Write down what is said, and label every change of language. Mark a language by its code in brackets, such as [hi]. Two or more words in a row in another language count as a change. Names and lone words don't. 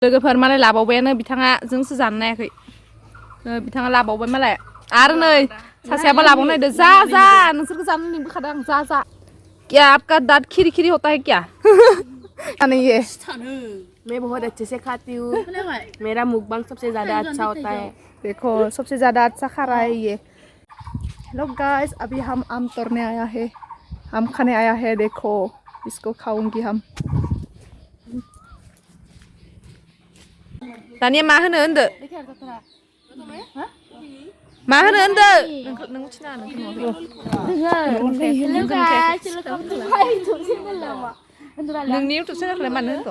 [brx] लोगोफोर मालाय लाबावबायानो बिथाङा जोंसो जानो नायाखै बिथाङा लाबावबाय मालाय आरो नै सासेयाबो लाबावनो नायदो जा जा नोंसोरखौ जानो लिंबोखादों आं जा जा [hi] क्या आपका दांत खिरी खिरी होता है क्या नहीं ये मैं बहुत अच्छे से खाती हूँ मेरा मुकबांग सबसे ज्यादा अच्छा होता है देखो सबसे ज्यादा अच्छा खा रहा है ये [en] hello guys [hi] अभी हम आम तोड़ने आया है आम खाने आया है देखो इसको खाऊंगी [brx] हम दानिया मा होनो होनदो मा होनो होनदो नों मिथिना नोंनि इउटुब चेनेलखौलाय मानो होनदो